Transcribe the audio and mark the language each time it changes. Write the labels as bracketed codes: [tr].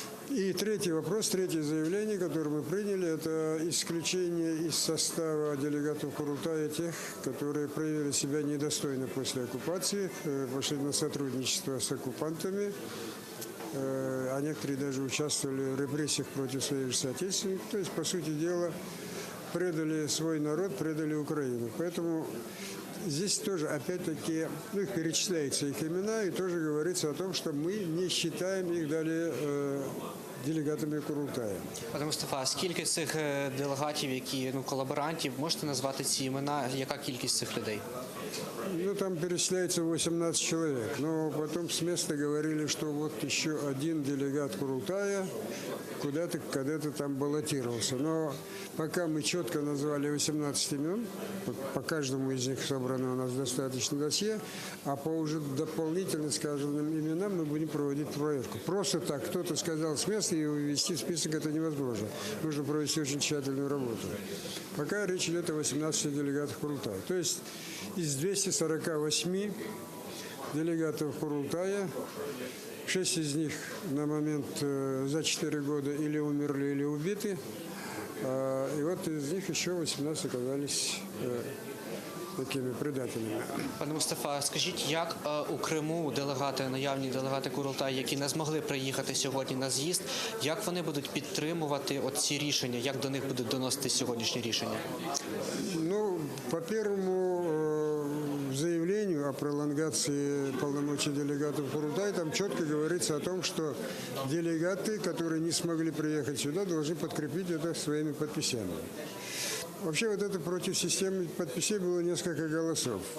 [ru] И третий вопрос, третье заявление, которое мы приняли, это исключение из состава делегатов Курултая тех, которые проявили себя недостойно после оккупации, пошли на сотрудничество с оккупантами, а некоторые даже участвовали в репрессиях против своих же соотечественников. То есть, по сути дела, предали свой народ, предали Украину. Поэтому здесь тоже, опять-таки, их перечисляются их имена, и тоже говорится о том, что мы не считаем их далее делегатами Курултая. [uk] Пане Мустафа, а скільки цих делегатів, які колаборантів, можете назвати ці імена? Яка кількість цих людей? [ru] Ну, там перечисляется 18 человек. Но потом с места говорили, что вот еще один делегат Курултая куда-то, когда-то там баллотировался. Но пока мы четко назвали 18 имен, вот по каждому из них собрано у нас достаточно досье, а по уже дополнительно сказанным именам мы будем проводить проверку. Просто так кто-то сказал с места, и ввести в список это невозможно. Нужно провести очень тщательную работу. Пока речь идет о 18 делегатах Курултая. То есть из 248 делегатов Курултая 6 из них на момент за 4 года или умерли, или убиты. И вот из них еще 18 оказались такими предателями. [uk] Пане Мустафа, скажіть, як у Криму наявні делегати Курултаю, які не змогли приїхати сьогодні на з'їзд, як вони будуть підтримувати ці рішення, як до них будуть доносити сьогоднішні рішення? [ru] Ну, по первому заявлению о пролонгации полномочий делегатов Курултая, там четко говорится о том, что делегаты, которые не смогли приехать сюда, должны подкрепить это своими подписями. Вообще вот это против системы подписей было несколько голосов.